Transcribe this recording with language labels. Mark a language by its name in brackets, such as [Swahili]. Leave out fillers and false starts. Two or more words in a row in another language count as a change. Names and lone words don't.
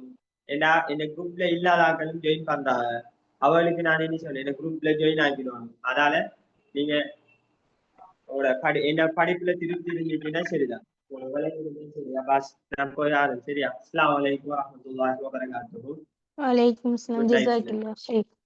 [Tamil] ஏன்னா இந்த குரூப்ல இல்லாதாக்களும் ஜாயின் பண்றாங்க. அவளுக்கு நான் என்ன சொன்னேன், இந்த குரூப்ல ஜாயின் ஆக்கிடுவாங்க. அதனால நீங்க உங்களோட என்ன படிப்புல திருப்தி இருந்துச்சுன்னா சரிதான். சரியா பாஸ், நான் போய் ஆரம்பி. சரியா? [Arabic] السلام عليكم ورحمة الله وبركاته. وعليكم السلام [English] Good night, [Arabic] جزاك [English] students. [Arabic] الله خير